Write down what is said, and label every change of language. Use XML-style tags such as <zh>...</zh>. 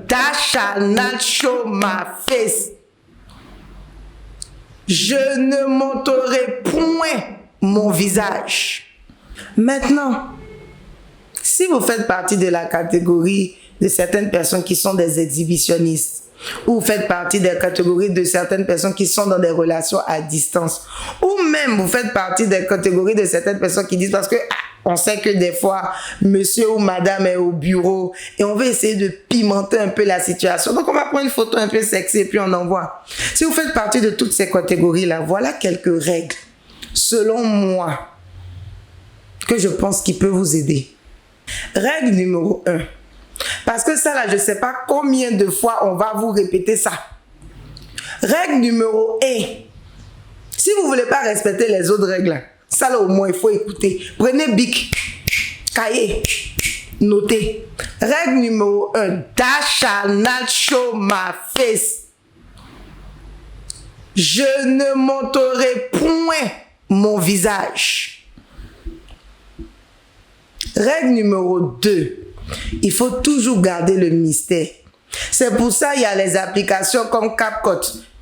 <en>That shall not show my face.</en> <fr>Je ne montrerai point mon visage. Maintenant, si vous faites partie de la catégorie de certaines personnes qui sont des exhibitionnistes, ou vous faites partie des catégories de certaines personnes qui sont dans des relations à distance, ou même vous faites partie des catégories de certaines personnes qui disent parce que on sait que des fois monsieur ou madame est au bureau et on veut essayer de pimenter un peu la situation, donc on va prendre une photo un peu sexy et puis on envoie. Si vous faites partie de toutes ces catégories là, voilà quelques règles selon moi que je pense qui peut vous aider. Règle numéro 1. Parce que ça là, je ne sais pas combien de fois on va vous répéter ça. Règle numéro 1. Si vous ne voulez pas respecter les autres règles, ça là au moins il faut écouter. Prenez bic, cahier, notez. Règle numéro 1.</fr> <en>That shall not show my face.</en> <fr>Je ne montrerai point mon visage. Règle numéro 2. Il faut toujours garder le mystère. C'est pour ça qu'il y a les applications comme CapCut,</fr>